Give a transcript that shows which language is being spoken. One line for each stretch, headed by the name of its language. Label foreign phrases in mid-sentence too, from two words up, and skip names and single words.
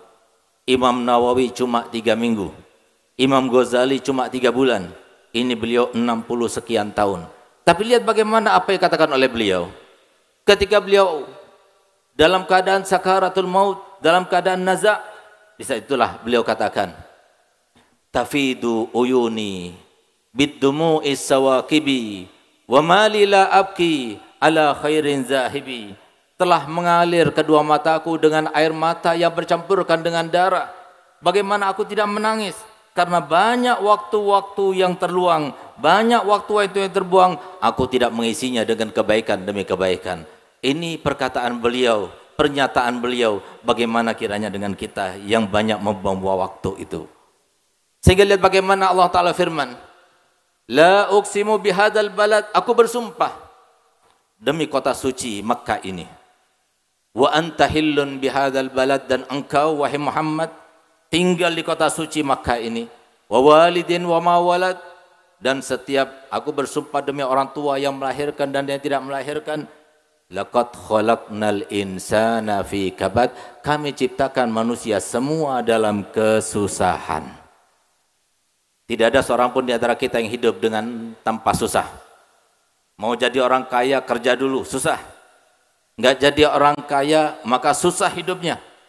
Indonesian: Imam Nawawi cuma 3 minggu. Imam Ghazali cuma 3 bulan. Ini beliau 60 sekian tahun. Tapi lihat bagaimana apa yang dikatakan oleh beliau. Ketika beliau dalam keadaan sakaratul maut, dalam keadaan naza', di saat itulah beliau katakan,
Arabic: تفيض عيوني بالدموع السواكب وما لي لا أبكي على خير ذاهب.
Indonesian: Telah mengalir kedua mataku dengan air mata yang bercampurkan dengan darah. Bagaimana aku tidak menangis? Karena banyak waktu-waktu yang terluang, banyak waktu yang terbuang, aku tidak mengisinya dengan kebaikan demi kebaikan. Ini perkataan beliau, pernyataan beliau. Bagaimana kiranya dengan kita yang banyak membuang waktu itu. Sehingga lihat bagaimana Allah Ta'ala firman,
Arabic: لا أقسم بهذا البلد,
Indonesian: aku bersumpah demi kota suci Makkah ini.
Arabic: وأنت حل بهذا البلد,
Indonesian: dan engkau wahai Muhammad tinggal di kota suci Makkah ini.
Arabic: ووالد وما ولد,
Indonesian: dan setiap, aku bersumpah demi orang tua yang melahirkan dan yang tidak melahirkan.
Arabic: لقد خلقنا الإنسان في كبد,
Indonesian: kami ciptakan manusia semua dalam kesusahan. Tidak ada seorang pun di antara kita yang hidup dengan tanpa susah. Mau jadi orang kaya kerja dulu, susah. Nggak jadi orang kaya maka susah hidupnya.